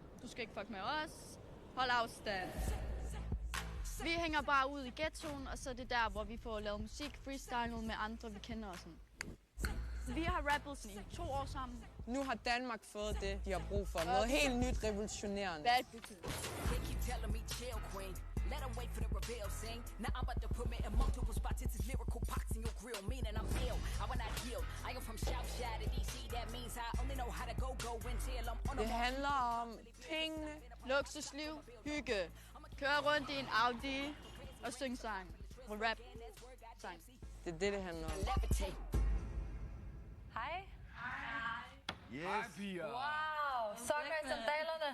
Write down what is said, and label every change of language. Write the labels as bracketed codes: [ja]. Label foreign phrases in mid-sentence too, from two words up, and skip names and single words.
[da] Du skal ikke fuck med os. Hold afstand. Vi hænger bare ud i ghettoen, og så er det der, hvor vi får lavet musik, freestylet med andre, vi kender og sådan. Vi har rappet sådan i 2 år sammen. Nu har Danmark fået det, de har brug for. Noget helt nyt revolutionerende. Hvad er det? [en] Let them wait for the reveal scene. Now I'm about to put me in multiple spots. It's lyrical pox in your grill, meaning I'm ill. I will not heal. I am from Southside of DC. That means I only know how to go until I'm on. [da] Det handler om penge, luksusliv, hygge. Køre rundt i en Audi og synge sang. Og rap sang. Det er det handler om. Hej. Yes. Hej, piger. Wow, sokker i sandalerne.